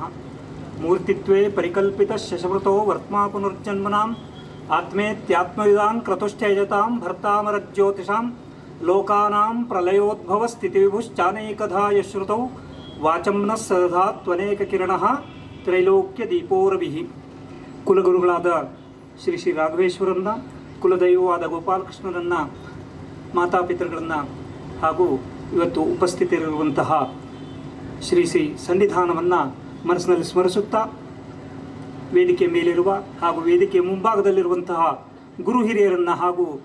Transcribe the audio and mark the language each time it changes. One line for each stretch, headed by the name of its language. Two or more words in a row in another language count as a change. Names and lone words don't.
Sanskrit: मूर्तित्वे परिकल्पित शशवृतो वर्त्मा पुनर्जन्मनाम् आत्मेत्यात्मविदां क्रतुश्चैजतां भर्तामरज्योतिषां लोकानां प्रलयोद्भव स्थितिविभुश्चानेकधा यश्रुतौ वाचं न सदा त्वनेककिरणः ತ್ರೈಲೋಕ್ಯದೀಪೋರವಿಹಿ.
Kannada: ಕುಲಗುರುಗಳಾದ ಶ್ರೀ ಶ್ರೀ ರಾಘವೇಶ್ವರನ್ನ, ಕುಲದೈವವಾದ ಗೋಪಾಲಕೃಷ್ಣರನ್ನ, ಮಾತಾಪಿತೃಗಳನ್ನು ಹಾಗೂ ಇವತ್ತು ಉಪಸ್ಥಿತರಿರುವಂತಹ ಶ್ರೀ ಶ್ರೀ ಸನ್ನಿಧಾನವನ್ನು ಮನಸ್ಸಿನಲ್ಲಿ ಸ್ಮರಿಸುತ್ತಾ, ವೇದಿಕೆ ಮೇಲಿರುವ ಹಾಗೂ ವೇದಿಕೆ ಮುಂಭಾಗದಲ್ಲಿರುವಂತಹ ಗುರು ಹಿರಿಯರನ್ನು ಹಾಗೂ